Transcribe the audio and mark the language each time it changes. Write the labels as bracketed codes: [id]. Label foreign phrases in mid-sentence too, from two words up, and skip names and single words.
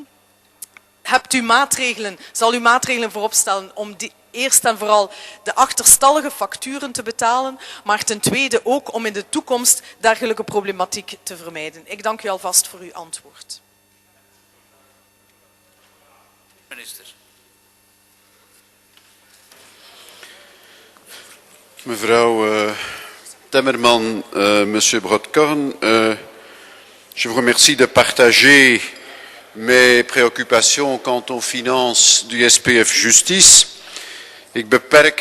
[nl] Hebt u maatregelen, zal u maatregelen voorop stellen om eerst en vooral de achterstallige facturen te betalen, maar ten tweede ook om in de toekomst dergelijke problematiek te vermijden? Ik dank u alvast voor uw antwoord. Minister. Mevrouw Temmerman, [fr] Monsieur Brodkorn, je vous remercie de partager mes préoccupations quant aux finances du SPF Justice. [nl] Ik beperk